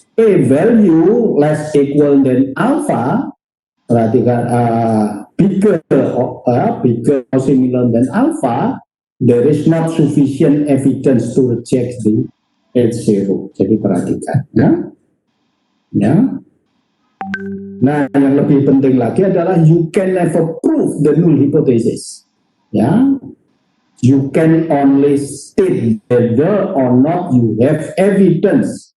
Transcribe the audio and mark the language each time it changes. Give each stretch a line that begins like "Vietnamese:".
English: p-value less equal than alpha, perhatikan bigger or similar than alpha, there is not sufficient evidence to reject the H0.
Indonesian: Jadi perhatikan, ya. Ya. Nah, yang lebih penting lagi adalah
English: you can never prove the null hypothesis. Ya, you can only state whether or not you have evidence.